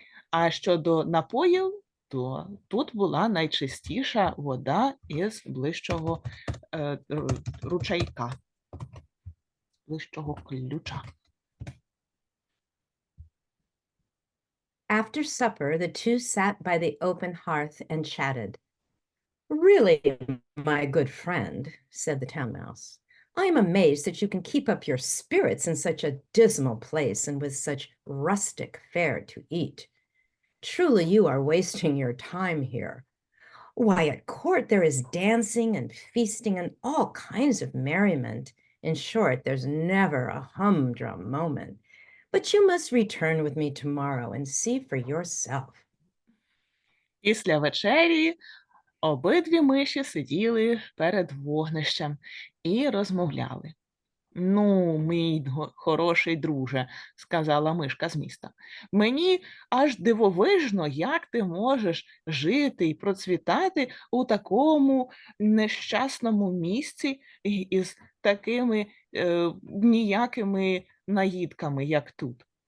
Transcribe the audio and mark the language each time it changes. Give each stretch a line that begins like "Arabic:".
Ukrainian: А щодо напоїв, то тут була найчистіша вода із ближчого ручейка, ближчого ключа.
English: After supper, the two sat by the open hearth and chatted. Really, my good friend, said the town mouse, I am amazed that you can keep up your spirits in such a dismal place and with such rustic fare to eat. Truly, you are wasting your time here. Why, at court there is dancing and feasting and all kinds of merriment. In short, there's never a humdrum moment. But you must return with me tomorrow and see for yourself.
Ukrainian: Після вечері обидві миші сиділи перед вогнищем і розмовляли. Ну, мій хороший друже, сказала мишка з міста, мені аж дивовижно, як ти можеш жити і процвітати у такому нещасному місці із такими ніякими наїдками, як тут.